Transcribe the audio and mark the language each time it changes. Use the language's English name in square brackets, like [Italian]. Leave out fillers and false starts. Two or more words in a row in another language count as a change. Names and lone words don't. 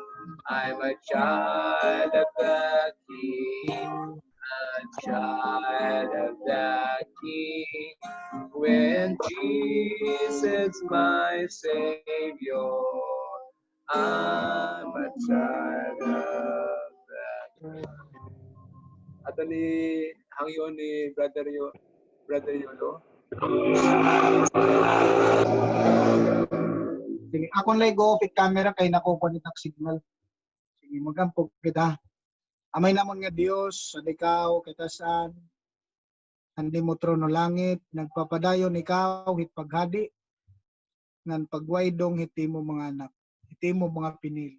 [English] I'm a child of the King, a child of the King. When Jesus my Savior, I'm a child of the King. [Waray] Ato ni hangyo ni Brother Yolo. Sige, ako lang [English] go off camera [Waray] kay nakukuha ang signal. Sige, magampog kita. Amay namon nga Dios, sa ikaw kitasan, andi mo trono langit, nagpapadayon ikaw hit paghadi, ngan pagwaydong hiti mo mga anak, hiti mo mga pinili.